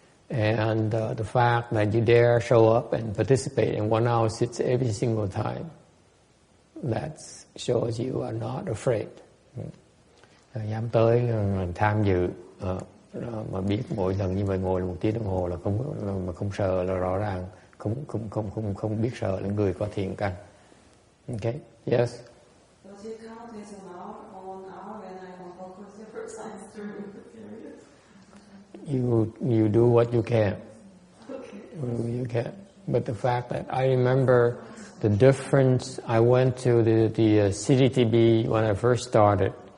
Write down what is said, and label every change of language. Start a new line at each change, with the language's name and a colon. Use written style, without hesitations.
English: And the fact that you dare show up and participate in 1 hour sits every single time, that shows you are not afraid.
Vietnamese: Dám tới tham dự, mà biết mỗi lần như vậy ngồi 1 tiếng đồng hồ là không sợ là rõ ràng, không biết sợ là người có thiền căn.
English: Okay, yes. Does it count as an hour or 1 hour when I want to focus the first time during the period? You do what you can. Okay. You can. But the fact that I remember the difference, I went to the CDTB when I first started.